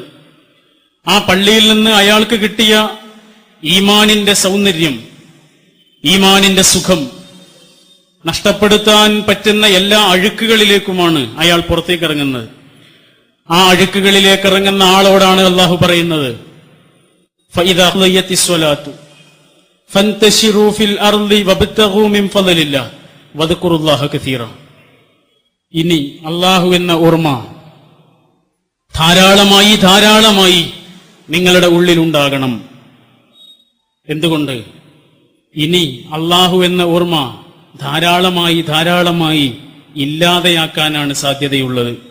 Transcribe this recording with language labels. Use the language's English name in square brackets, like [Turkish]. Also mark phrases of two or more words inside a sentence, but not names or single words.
[Malayalam] ആ പള്ളിയിൽ നിന്ന് അയാൾക്ക് കിട്ടിയ ഈമാനിന്റെ സൗന്ദര്യം, ഈമാനിന്റെ സുഖം നഷ്ടപ്പെടുത്താൻ പറ്റുന്ന എല്ലാ അഴുക്കുകളിലേക്കുമാണ് അയാൾ പുറത്തേക്ക് ഇറങ്ങുന്നത്. ആ അഴുക്കുകളിലേക്ക് ഇറങ്ങുന്ന ആളോടാണ് അള്ളാഹു പറയുന്നത്, [Arabic] فَإِذَا قُضِيَتِ الصَّلَاةُ فَانْتَشِرُوا فِي الْأَرْضِ وَابْتَغُوا مِنْ فَضْلِ اللَّهِ وَاذْكُرُوا اللَّهَ كَثِيرًا. [Malayalam] ഇനി അള്ളാഹു എന്ന ഓർമ്മ ധാരാളമായി നിങ്ങളുടെ ഉള്ളിലുണ്ടാകണം. എന്തുകൊണ്ട്? ഇനി അള്ളാഹു എന്ന ഓർമ്മ ധാരാളമായി ഇല്ലാതെയാക്കാനാണ് സാധ്യതയുള്ളത്.